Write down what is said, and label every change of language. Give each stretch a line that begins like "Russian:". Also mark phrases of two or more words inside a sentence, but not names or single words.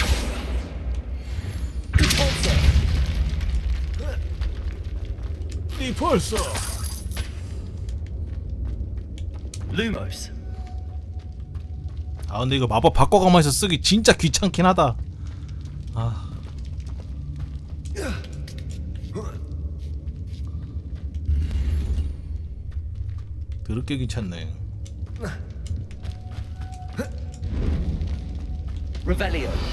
Korean: Repulsor. 리펄서. Lumos. 아, 근데 이거 마법 바꿔가면서 쓰기 진짜 귀찮긴 하다. 아. 더럽게 귀찮네. Revelio.